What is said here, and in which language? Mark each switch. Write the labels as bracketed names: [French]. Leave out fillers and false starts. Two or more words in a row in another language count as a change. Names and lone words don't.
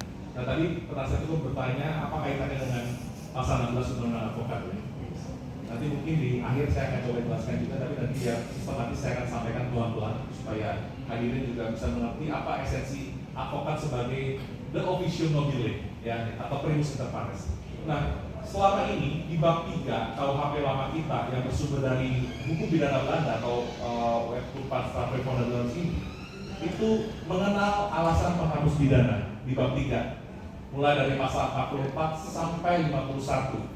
[Indonesian] Nah, tadi penasihat hukum bertanya apa kaitannya dengan pasal 16 Undang-Undang Advokat ini. Nanti mungkin di akhir saya akan coba jelaskan juga, tapi nanti ya sistematis saya akan sampaikan pelan-pelan supaya hadirin juga bisa mengerti apa esensi advokat sebagai [Latin] the officio nobile [Indonesian] ya, atau [Latin] primus inter pares. [Indonesian] Nah, selama ini di bab 3 KUHP lama kita yang bersumber dari buku pidana Belanda atau Pasal Preponderans ini itu mengenal alasan penghapus pidana di bab 3 mulai dari pasal 44 sampai 51.